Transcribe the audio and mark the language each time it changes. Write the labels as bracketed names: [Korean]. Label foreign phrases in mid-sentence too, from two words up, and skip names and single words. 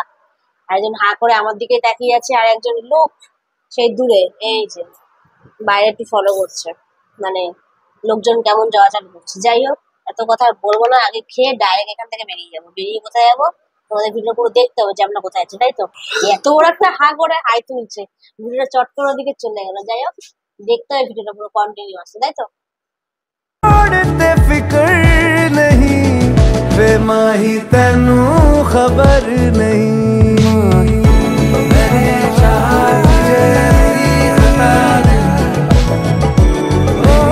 [Bangla] আর একজন হা করে আমার দিকে তাকিয়ে আছে, আর একজন লোক সেই দূরে, এই যে বাইরে একটু ফলো করছে, মানে লোকজন কেমন যাওয়া চালু করছে। যাই হোক, এত কথা আর বলবো না, আগে খেয়ে ডাইরেক্ট এখান থেকে বেরিয়ে যাবো। বেরিয়ে কোথায় যাবো, তোমাদের ভিডিও পুরো দেখতে হবে যে আমরা কোথায় আছি, তাই তো। এত বড় একটা হা করে হাই তুলছে, ভিডিওটা চট করে ওদিকে চলে গেল। যাই হোক, দেখতে হবে ভিডিওটা পুরো কন্টিনিউ আছে, তাই তো। [Hindi] छोड़ते फिकर नहीं वे माही तेनू खबर नहीं मेरे शाह तुझे मेरी खता नहीं ओ,